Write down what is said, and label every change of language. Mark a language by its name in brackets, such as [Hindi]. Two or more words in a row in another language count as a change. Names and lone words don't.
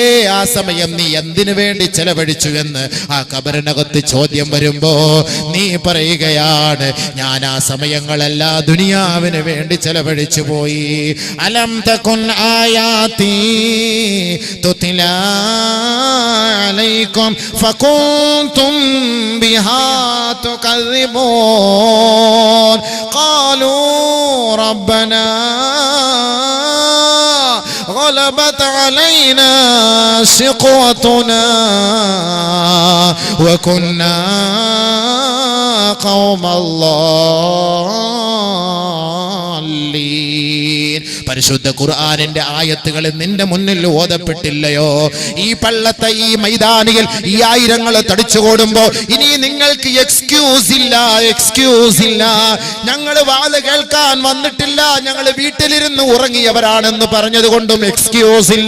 [Malayalam] ആ സമയം നീ എന്തിനു വേണ്ടി ചെലവഴിച്ചു എന്ന് ആ ഖബറിനകത്ത് ചോദ്യം വരുമ്പോ നീ പറയുകയാണ്, ഞാൻ ആ സമയങ്ങളെല്ലാം ദുനിയാവിന് വേണ്ടി ചെലവഴിച്ചു പോയി. [Arabic] ألم تكن آياتي تتلى عليكم فكنتم بها تكذبون قالوا ربنا غلبت علينا شقوتنا وكنا قوم الضالين. [Malayalam] പരിശുദ്ധ ഖുർആനിന്റെ ആയത്തുകൾ നിന്റെ മുന്നിൽ ഓതപ്പെട്ടില്ലയോ? ഈ പള്ളത്തെ, ഈ മൈതാനിയിൽ ഈ ആയിരങ്ങൾ തടിച്ചുകൂടുമ്പോ ഇനി നിങ്ങൾക്ക് എക്സ്ക്യൂസ് ഇല്ല, എക്സ്ക്യൂസ് ഇല്ല. ഞങ്ങൾ വാല് കേൾക്കാൻ വന്നിട്ടില്ല, ഞങ്ങൾ വീട്ടിലിരുന്ന് ഉറങ്ങിയവരാണെന്ന് പറഞ്ഞതുകൊണ്ടും എക്സ്ക്യൂസ് ഇല്ല.